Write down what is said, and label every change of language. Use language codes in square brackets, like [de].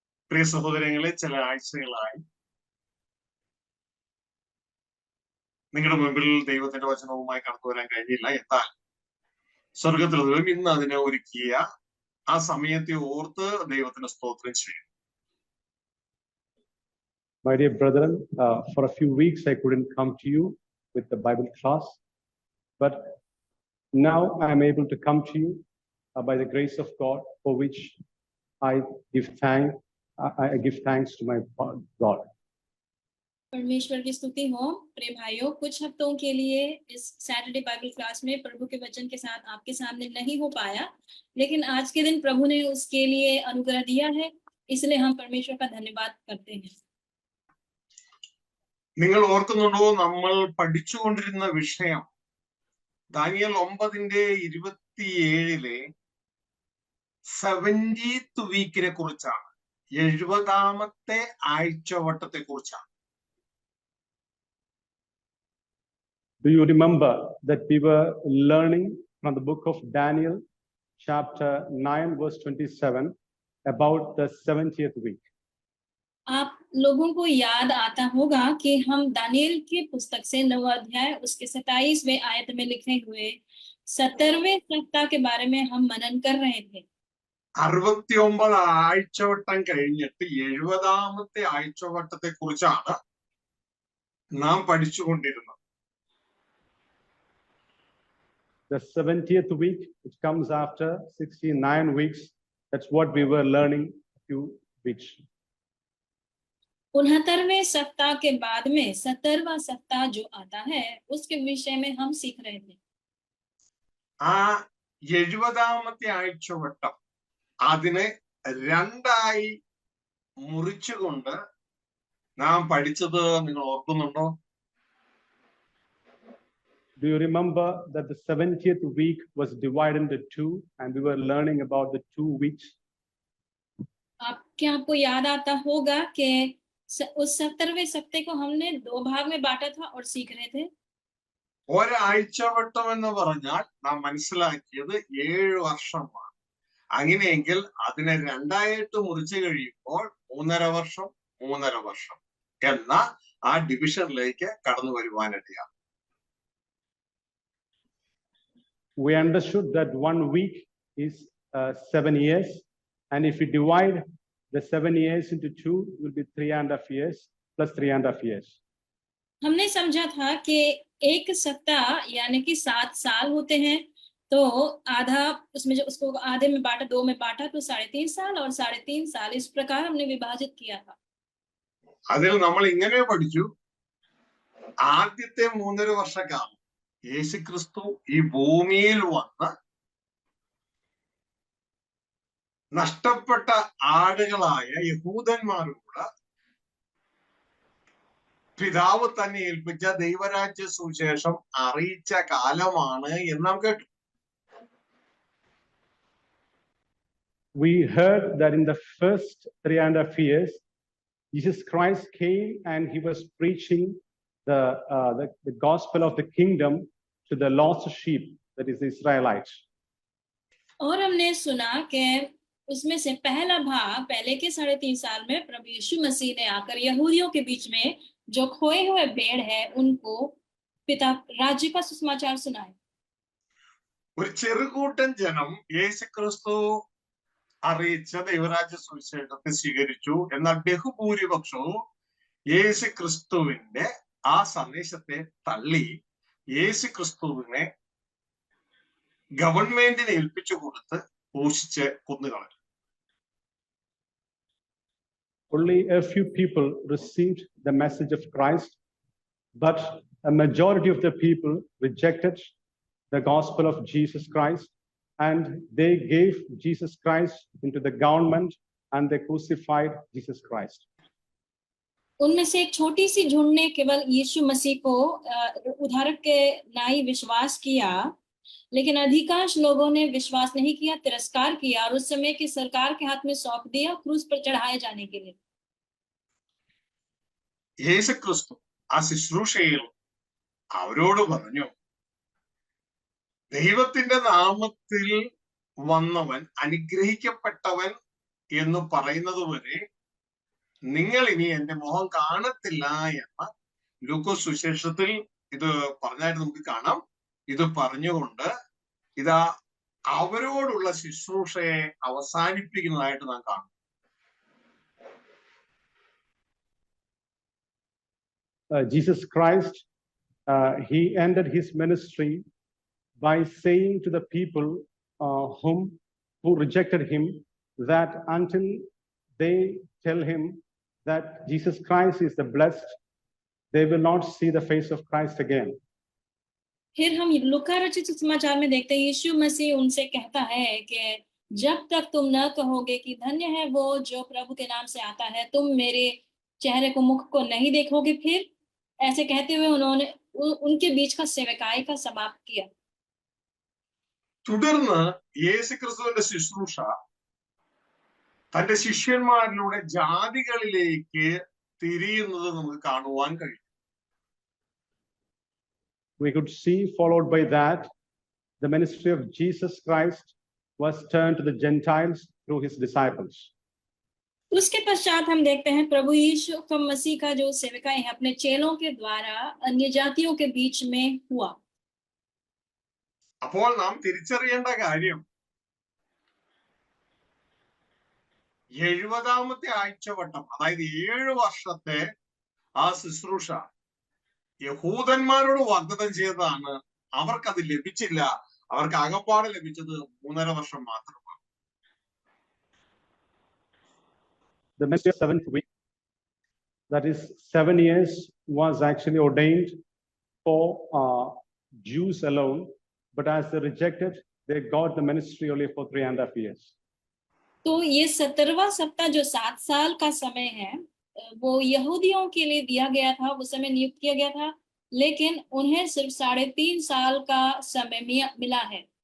[ml] പ്രിയ സഹോദരങ്ങളെ, ചില ആഴ്ചകളായി നിങ്ങളുടെ മുമ്പിൽ ദൈവത്തിന്റെ വചനവുമായി കടന്നു വരാൻ കഴിഞ്ഞില്ല. എന്നാൽ സ്വർഗത്തിൽ ദൈവം ഇന്ന് അതിനെ ഒരുക്കിയ ആ സമയത്തെ ഓർത്ത് ദൈവത്തിന് സ്തോത്രം ചെയ്യും. [en] My dear brethren, for a few weeks I couldn't come to you with the Bible class, but now I am able to come to you by the grace of God, for which I give thanks to my God. [hi] परमेश्वर की स्तुति हो। प्रिय भाइयों, कुछ हफ्तों के लिए इस [en] Saturday Bible class [hi] में प्रभु के वचन के साथ आपके सामने नहीं हो पाया, लेकिन आज के दिन प्रभु ने उसके लिए अनुग्रह दिया है, इसलिए हम परमेश्वर का धन्यवाद करते हैं। [ml] നിങ്ങൾ ഓർക്കുന്നുണ്ടോ, നമ്മൾ പഠിച്ചുകൊണ്ടിരുന്ന വിഷയം ദാനിയേൽ 9:27 70th വീക്കിനെ കുറിച്ചാണ്. 70ാമത്തെ ആഴ്ചവട്ടത്തെ കുറിച്ചാണ്. [en] Do you remember that we were learning from the book of Daniel, chapter 9, verse 27, about the 70th week? [hi] आप लोगों को याद आता होगा कि हम दानियल की पुस्तक से 9वां अध्याय उसके 27वें आयत में लिखे हुए 70वें सप्ताह के बारे में हम मनन कर रहे थे। [ml] 69 ആഴ്ചവട്ടം കഴിഞ്ഞിട്ട് 70ാമത്തെ ആഴ്ചവട്ടത്തെ കുറിച്ചാണ് നാം പഠിച്ചുകൊണ്ടിരുന്നത്. [en] The 70th week, which comes after 69 weeks, that's what we were learning a few weeks. [hi] 69वें सप्ताह के बाद में 70वां सप्ताह जो आता है, उसके विषय में हम सीख रहे थे। [ml] ആ 70ാമത്തെ ആഴ്ചവട്ടം അതിനെ രണ്ടായി മുറിച്ചുകൊണ്ട് നാം പഠിച്ചത് നിങ്ങൾ ഓർക്കുന്നുണ്ടോ? [en] Do you remember that the 70th week was divided into two, and we were learning about the 2 weeks? [hi] क्या आपको याद आता होगा कि उस 70वें सप्ताह को हमने 2 भाग में बांटा था और सीख रहे थे। [ml] ഒരാഴ്ചവട്ടം എന്ന് പറഞ്ഞാൽ നാം മനസ്സിലാക്കിയത് 7 വർഷമാണ്. അങ്ങനെയെങ്കിൽ അതിനെ രണ്ടായിട്ട് മുറിച്ചു കഴിയുമ്പോൾ 3.5 വർഷം 3.5 വർഷം എന്ന ആ ഡിവിഷനിലേക്ക് കടന്നു വരുവാനിടയാണ്. [en] We understood that 1 week is 7 years, and if we divide the 7 years into 2, it will be 3.5 years plus 3.5 years. [hi] हमने समझा था कि एक सप्ताह यानी कि 7 साल होते हैं, तो आधा उसमें जो उसको आधे में बांटा, 2 में बांटा तो 3.5 साल और 3.5 साल, इस प्रकार हमने विभाजित किया था। [ml] അതിൽ നമ്മൾ ഇങ്ങനെ പഠിച്ചു, ആദ്യത്തെ 3.5 വർഷക്കാലം യേശുക്രിസ്തു ഈ ഭൂമിയിൽ വന്ന് നഷ്ടപ്പെട്ട ആടുകളായ യഹൂദന്മാരോട് പിതാവ് തന്നെ ഏൽപ്പിച്ച ദൈവരാജ്യ സുവിശേഷം അറിയിച്ച കാലമാണ് എന്ന് നാം കേട്ടു. [en] We heard that in the first 3.5 years, Jesus Christ came and he was preaching the gospel of the kingdom to the lost sheep, that is the Israelites. [hi] और हमने सुना कि उसमें से पहला भाग पहले के 3.5 साल में प्रभु यीशु मसीह ने आकर यहूदियों के बीच में जो खोए हुए भेड़ है उनको पिता राज्य का सुसमाचार सुनाए. [ml] ഒരു ചെറുകൂട്ടം ജനം യേശുക്രിസ്തു അറിയിച്ച ദൈവരാജ്യ സുവിശേഷത്തെ സ്വീകരിച്ചു. എന്നാൽ ബഹുഭൂരിപക്ഷവും യേശുക്രിസ്തുവിന്റെ ആ സന്ദേശത്തെ തള്ളി യേശുക്രിസ്തുവിനെ ഗവൺമെന്റിനെ ഏൽപ്പിച്ചു കൊടുത്ത് പോഷിച്ച് കൊന്നുകളഞ്ഞു. [en] Only a few people received the message of Christ, but a majority of the people rejected the gospel of Jesus Christ, and they gave Jesus Christ into the government and they crucified Jesus Christ. [hi] उनमें से एक छोटी सी झुंड ने केवल यीशु मसीह को उद्धारक के नाई विश्वास किया, लेकिन अधिकांश लोगों ने विश्वास नहीं किया, तिरस्कार किया और उस समय की सरकार के हाथ में सौंप दिया क्रूस पर चढ़ाए जाने के लिए. [ml] യേശുക്രിസ്തു ആ ശുശ്രൂഷയിൽ അവരോട് പറഞ്ഞു, ദൈവത്തിന്റെ നാമത്തിൽ വന്നവൻ അനുഗ്രഹിക്കപ്പെട്ടവൻ എന്ന് പറയുന്നത് വരെ നിങ്ങൾ ഇനി എന്റെ മുഖം കാണത്തില്ല എന്ന് ലൂക്കോസ് സുവിശേഷത്തിൽ ഇത് പറഞ്ഞായിട്ട് നമുക്ക് കാണാം. ഇത് പറഞ്ഞുകൊണ്ട് ഇതാ അവരോടുള്ള ശുശ്രൂഷയെ അവസാനിപ്പിക്കുന്നതായിട്ട് നാം കാണും. [en] Jesus Christ, he ended his ministry by saying to the people who rejected him that until they tell him that Jesus Christ is the blessed, they will not see the face of Christ again. [hi] फिर हम लूका रचित समाचार में देखते हैं यीशु मसीह उनसे कहता है कि जब तक तुम न कहोगे कि धन्य है वो जो प्रभु के नाम से आता है, तुम मेरे चेहरे को मुख को नहीं देखोगे. फिर ऐसे कहते हुए उन्होंने उनके बीच का सेवकाई का समाप्त किया. [ml] തുടർന്ന് യേശുക്രിസ്തുവിന്റെ ശുശ്രൂഷ തന്റെ ശിഷ്യന്മാരിലൂടെ ജാതികളിലേക്ക് തിരിയുന്നത് നമുക്ക് കാണുവാൻ കഴിയും. [en] We could see, followed by that, the ministry of Jesus Christ was turned to the Gentiles through his disciples. [hi] उसके पश्चात हम देखते हैं प्रभु यीशु मसीह का जो सेवकाई है अपने चेलों के द्वारा अन्य जातियों के बीच में हुआ. [ml] അപ്പോൾ നാം തിരിച്ചറിയേണ്ട കാര്യം 70ാമത്തെ ആഴ്ചവട്ടം, അതായത് 7 വർഷത്തെ ആ ശുശ്രൂഷ യഹൂദന്മാരോട് വാഗ്ദത്തം ചെയ്തതാണ്. അവർക്കത് ലഭിച്ചില്ല. അവർക്ക് ആകപ്പാടെ ലഭിച്ചത് 3.5 വർഷം മാത്രമാണ്. [en] The ministry of 7th week, that is 7 years, was actually ordained for Jews alone, but as they rejected, they got the ministry only for 3.5 years. [hi] तो ये 17वां सप्ताह जो 7 साल का समय है वो यहूदियों के लिए दिया गया था, उस समय नियुक्त किया गया था, लेकिन उन्हें सिर्फ 3.5 साल का समय मिला है.